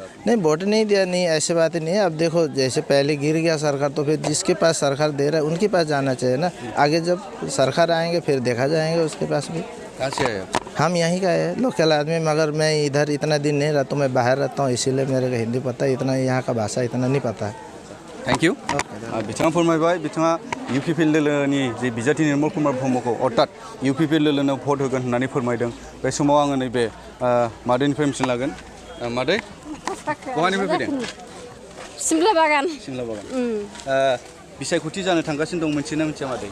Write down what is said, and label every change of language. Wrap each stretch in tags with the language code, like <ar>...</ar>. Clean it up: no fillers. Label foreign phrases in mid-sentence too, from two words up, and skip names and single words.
<hi>नहीं वोट नहीं दिया नहीं ऐसी बात नहीं है अब देखो जैसे पहले गिर गया सरकार तो फिर जिसके पास सरकार दे रहा है उनके पास जाना चाहिए ना आगे जब सरकार आएंगे फिर देखा जाएंगे उसके पास भी कहाँ से आए हम यहीं का है लोकल आदमी मगर मैं इधर इतना दिन नहीं रहता हूँ मैं बाहर रहता हूँ इसीलिए मेरे को हिंदी पता है इतना यहाँ का भाषा इतना नहीं पता है</hi> <en>thank you</en> <brx>बिथाङा फोरमायबाय बिथाङा इउपिपिएल दोलोनि जे बिजाथि निर्मल कुमार ब्रह्मखौ अर्थात इउपिपिएल दोलोनो भट होगोन होननानै फोरमायदों बे समाव आङो नैबे मादैनिफ्राय मिथिनो लागोन मादै बहानिफ्राय फैदों सिमला बागान बिसायख'थि जानो थांगासिनो दं मिथियोना मिथिया मादै</brx>